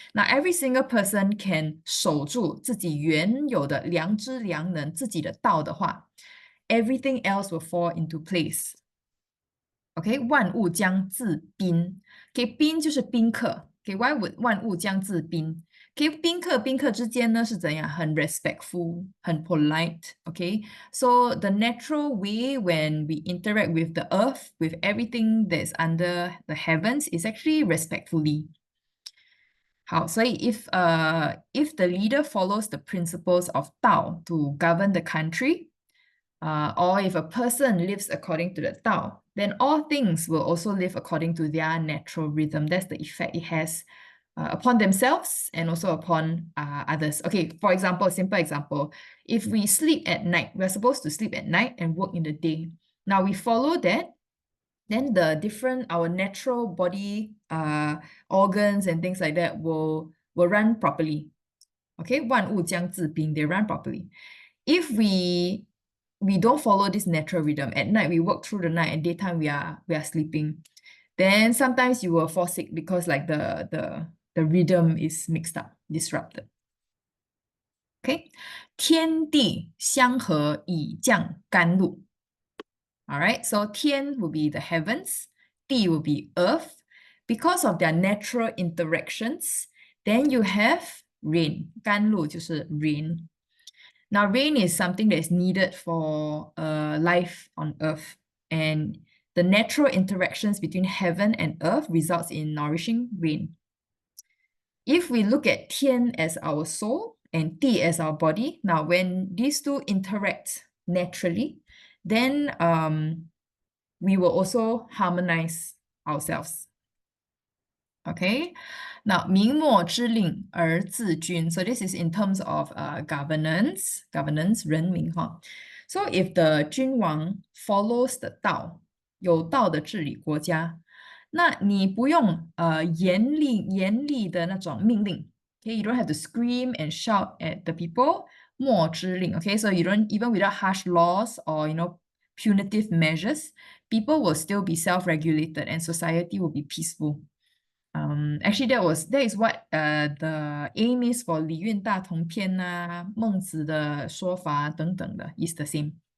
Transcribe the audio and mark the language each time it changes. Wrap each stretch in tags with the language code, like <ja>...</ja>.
<en>Now, every single person can</en> <zh>守住自己原有的良知良能自己的道的话</zh> <en>everything else will fall into place.</en> <zh>Okay, 万物将自宾.Okay, 宾就是宾客.</zh> <en>Okay, why would</en> <zh>万物将自宾? Okay, 宾客之间呢是怎样？很</zh> <en>respectful, 很 polite. Okay, so the natural way when we interact with the earth, with everything that's under the heavens, is actually respectfully.</en> <zh>好，所以</zh> <en>if the leader follows the principles of Dao to govern the country, or if a person lives according to the Dao, then all things will also live according to their natural rhythm. That's the effect it has upon themselves and also upon others. Okay, for example, simple example, if we sleep at night, we're supposed to sleep at night and work in the day. Now we follow that, then our natural body organs and things like that will run properly. Okay,</en> <zh>万物将自宾,</zh> <en>they run properly. If we don't follow this natural rhythm, at night we work through the night and daytime we are sleeping, then sometimes you will fall sick because like the rhythm is mixed up, disrupted.</en> <zh>Okay, 天地相合以降甘露.</zh> <en>All right, so 天 will be the heavens, 地 will be earth. Because of their natural interactions, then you have rain.</en> <zh>甘露就是</zh> <en>rain. Now, rain is something that is needed for life on earth. And the natural interactions between heaven and earth results in nourishing rain. If we look at 天 as our soul and 地 as our body, now when these two interact naturally, then we will also harmonize ourselves.</en> <zh>Okay, now 明末之令而治君.</zh> <en>So this is in terms of governance,</en> <zh>人民哈.</zh> <en>So if the</en> <zh>君王</zh> <en>follows the</en> <zh>道，有道的治理国家，那你不用严厉的那种命令。</zh> <en>Okay, you don't have to scream and shout at the people.</en> <zh>末之令.</zh> <en>Okay, so you don't even without harsh laws or punitive measures, people will still be self-regulated and society will be peaceful. Actually, that is what the aim is for</en> <zh>礼运大同篇啊，孟子的说法等等的</zh> <en>is the same.</en>